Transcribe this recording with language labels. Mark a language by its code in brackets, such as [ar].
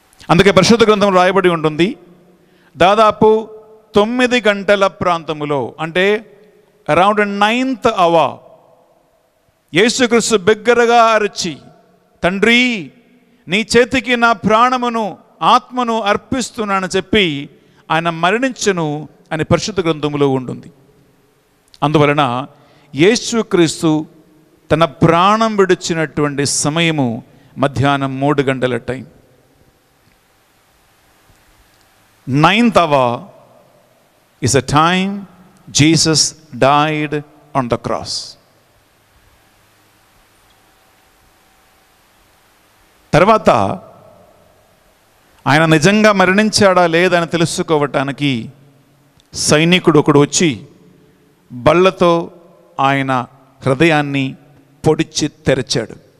[te] అందుకే పరిశుద్ధ గ్రంథం రాయబడి ఉంటుంది, దాదాపు 9 గంటల ప్రాంతములో, అంటే [en] around 9th hour [te] యేసుక్రీస్తు బిగ్గరగా అరిచి, తండ్రి నీ చేతికి నా ప్రాణమును, ఆత్మను అర్పిస్తున్నానని చెప్పి ఆయన మరణించను అని పరిశుద్ధ గ్రంథములో ఉంటుంది. అందువలన యేసుక్రీస్తు తన ప్రాణం విడిచినటువంటి సమయము మధ్యాహ్నం 3 గంటల time. [en] 9th hour is a time Jesus died on the cross. [te] తర్వాత ఆయన నిజంగా మరణించాడా లేదని తెలుసుకోవటానికి సైనికుడు ఒకడు వచ్చి బల్లతో ఆయన హృదయాన్ని పొడిచి తెరచాడు.